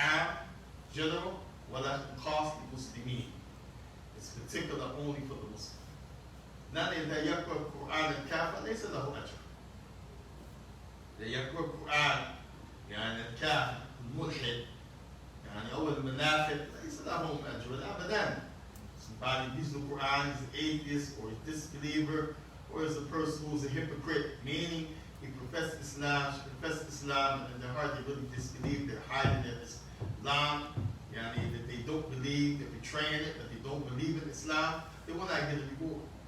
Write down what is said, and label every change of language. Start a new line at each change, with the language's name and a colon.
Arabic: عام general ولكن خاص للمسلمين.
English: It's particular only for the Muslim.
Arabic: نحن إذا يقرأ القرآن الكافر ليس له أجر. إذا يقرأ القرآن الكافر الملحد أو المنافق ليس لهم أجر أبدا.
English: Somebody reads the Quran, is an atheist or a disbeliever, or is a person who is a hypocrite, meaning he professes Islam, and in their heart they really disbelieve, they're hiding their Islam, that they don't believe, they're betraying it, that they don't believe in Islam, they will not get a reward.